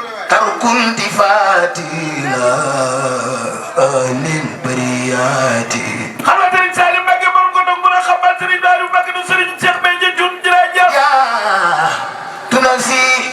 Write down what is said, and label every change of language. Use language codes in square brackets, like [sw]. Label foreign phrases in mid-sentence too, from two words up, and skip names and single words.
[ar] ترك التفات إلى أهل البريات. [wo] Xam nga Serigne Saliou Mbacké borom ko doon mën a xamal Serigne Saliou Mbacké du Serigne Cheikh Béthio Thioune jërëjëf. [ar] جاهدت نفسي،